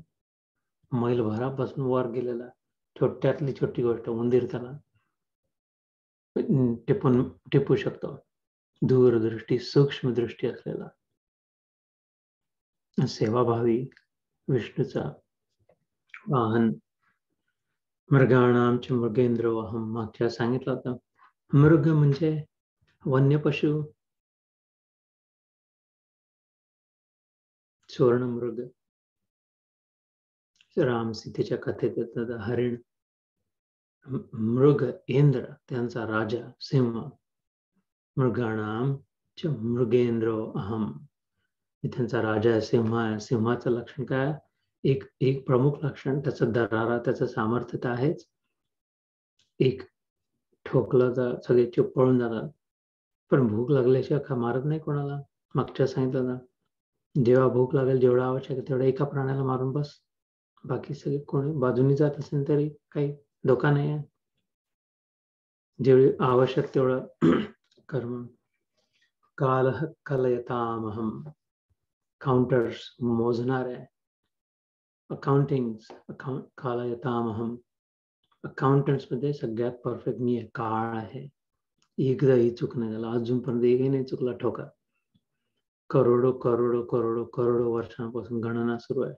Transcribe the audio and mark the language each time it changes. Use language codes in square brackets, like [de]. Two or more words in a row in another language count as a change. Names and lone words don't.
[mr] मैलभरापासून वर गेलेला छोट्यातली छोटी गोष्ट, उंदीर त्याला टिपू शकतो. दूरदृष्टी, सूक्ष्म दृष्टी असलेला सेवाभावी विष्णूचा वाहन. [sa] मृगाणाम च मृगेंद्रो अहम, [mr] मागच्या सांगितलं होतं. मृग म्हणजे वन्य पशु, सुवर्ण मृग. राम सीतेच्या कथेत येतात. हरिण, मृग इंद्र त्यांचा राजा, सिंह. [sa] मृगाणाम च मृगेंद्रो अहम, [mr] त्यांचा राजा आहे, सिंह आहे. सिंहाचं लक्षण काय? एक प्रमुख लक्षण त्याचं दरारा, त्याचं सामर्थ्य तर आहेच. एक ठोकलं तर सगळे चुप पळून जातात, पण भूक लागल्याशिवाय मारत नाही कोणाला. मागच्या सांगितलं ना, जेव्हा भूक लागेल, जेवढा आवश्यक आहे तेवढा एका प्राण्याला मारून बस, बाकी सगळे कोणी बाजूनी जात असेल तरी काही धोका नाही आहे. जेवढी आवश्यक तेवढं कर्म. [sa] कालः कलयतामहम, काउंटर्स, [mr] मोजणार आहे, अकाउंटिंग, कलयतामहम, अकाउंटंट्स मध्ये सगळ्यात परफेक्ट मी आहे, काळ आहे. एकदाही चूक नाही झाला, अजूनपर्यंत एकही नाही चुकला ठोका. करोडो करोडो करोडो करोडो वर्षांपासून गणना सुरू आहे.